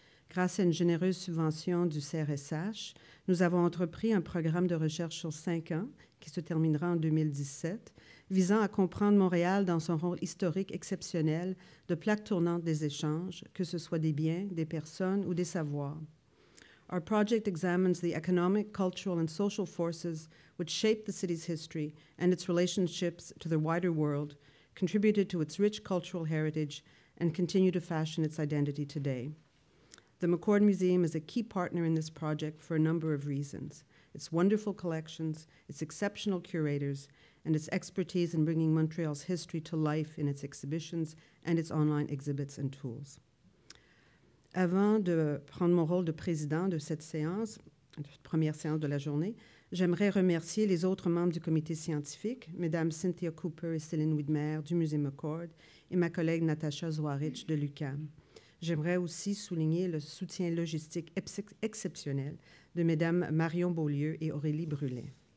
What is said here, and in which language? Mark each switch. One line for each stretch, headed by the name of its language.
French: Grâce à une généreuse subvention du CRSH, nous avons entrepris un programme de recherche sur 5 ans, qui se terminera en 2017, visant à comprendre Montréal dans son rôle historique exceptionnel de plaque tournante des échanges, que ce soit des biens, des personnes ou des savoirs.
English: Our project examines the economic, cultural, and social forces which shaped the city's history and its relationships to the wider world, contributed to its rich cultural heritage, and continue to fashion its identity today. The McCord Museum is a key partner in this project for a number of reasons: its wonderful collections, its exceptional curators, and its expertise in bringing Montreal's history to life in its exhibitions and its online exhibits and tools.
French: Avant de prendre mon rôle de président de cette séance, première séance de la journée, j'aimerais remercier les autres membres du comité scientifique, Mesdames Cynthia Cooper et Céline Widmer du musée McCord et ma collègue Natasha Zwarich de l'UQAM. J'aimerais aussi souligner le soutien logistique exceptionnel de Mesdames Marion Beaulieu et Aurélie Brulet.